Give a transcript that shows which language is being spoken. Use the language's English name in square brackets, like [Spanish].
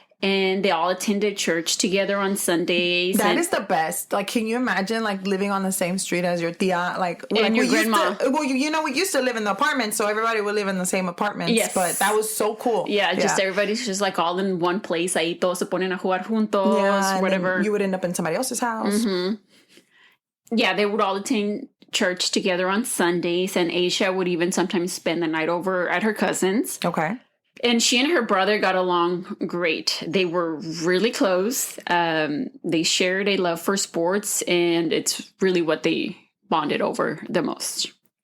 [English] And they all attended church together on Sundays. That is the best. Like, can you imagine, like, living on the same street as your tia? And your grandma. We used to live in the apartment, so everybody would live in the same apartments. Yes. But that was so cool. Yeah, just everybody's just, like, all in one place. [Spanish] Ahí todos se ponen a jugar juntos, whatever. [English] You would end up in somebody else's house. Mm-hmm. Yeah, they would all attend church together on Sundays, and Asha would even sometimes spend the night over at her cousin's. Okay. And she and her brother got along great. They were really close. They shared a love for sports, and it's really what they bonded over the most.